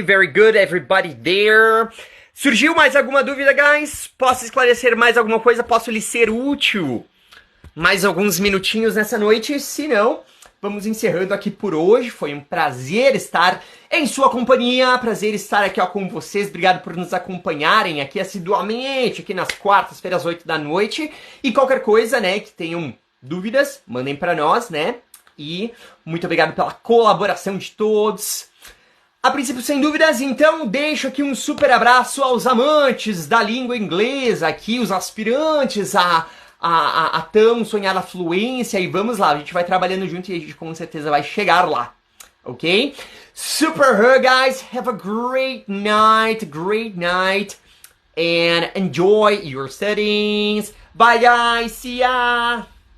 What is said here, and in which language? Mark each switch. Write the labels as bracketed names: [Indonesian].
[English] Very good, everybody there. [Portuguese] Surgiu mais alguma dúvida, guys? Posso esclarecer mais alguma coisa? Posso lhe ser útil? Mais alguns minutinhos nessa noite? Se não, vamos encerrando aqui por hoje. Foi um prazer estar em sua companhia. Prazer estar aqui com vocês. Obrigado por nos acompanharem aqui assiduamente, aqui nas quartas-feiras, às 8 da noite. E qualquer coisa, né, que tenham dúvidas, mandem para nós, né? E muito obrigado pela colaboração de todos. A princípio, sem dúvidas, então deixo aqui um super abraço aos amantes da língua inglesa, aqui os aspirantes a tão sonhada fluência, e vamos lá, a gente vai trabalhando junto e a gente com certeza vai chegar lá, ok? [English] Super hug, guys, have a great night, and enjoy your studies. Bye guys, see ya!